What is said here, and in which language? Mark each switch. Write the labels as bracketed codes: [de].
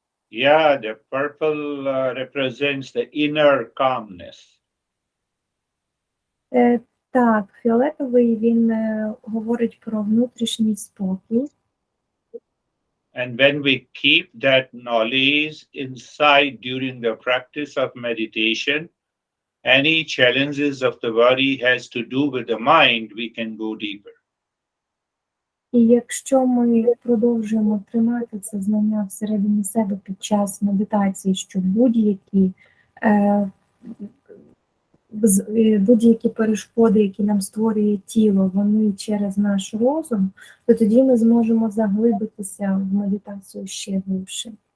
[en] Yeah, the purple represents the inner calmness. [uk] Так, фіолетовий, він говорить про внутрішній спокій. [en] And when we keep that knowledge inside during the practice of meditation, any challenges of the body has to do with the mind, we can go deeper. [uk] І якщо ми продовжуємо тримати це знання всередині себе під час медитації, що будь-які перешкоди, які нам створює тіло, вони через наш розум, то тоді ми зможемо заглибитися в медитацію ще глибше.